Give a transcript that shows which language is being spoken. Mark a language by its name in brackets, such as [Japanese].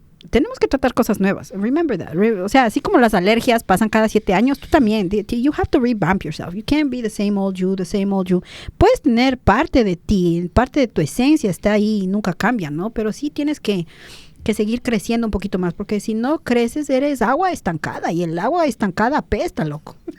[Spanish] tenemos que tratar cosas nuevas. [English] Remember that. [Spanish] O sea, así como las alergias pasan cada 7 años, tú también. [English] You have to revamp yourself. You can't be the same old you. [Spanish] Puedes tener parte de ti, parte de tu esencia está ahí y nunca cambia, ¿no? Pero sí tienes que seguir creciendo un poquito más, porque si no creces, eres agua estancada y el agua estancada apesta, loco.